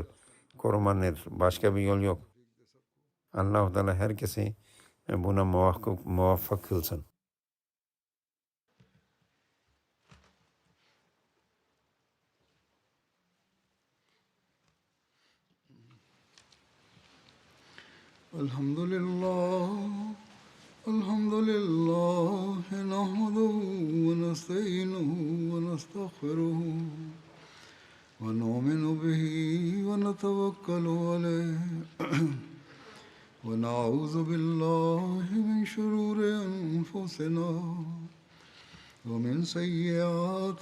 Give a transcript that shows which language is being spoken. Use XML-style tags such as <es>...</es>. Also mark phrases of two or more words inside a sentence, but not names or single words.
<tr>Korumanın başka bir yol yok. Allah-u Teala herkesi buna muvaffak kılsın. Elhamdülillah.</tr> <ar>الحمد لله نحمده ونستعينه ونستغفره ونؤمن به ونتوكل عليه ونعوذ بالله من شرور أنفسنا ومن سيئات</ar>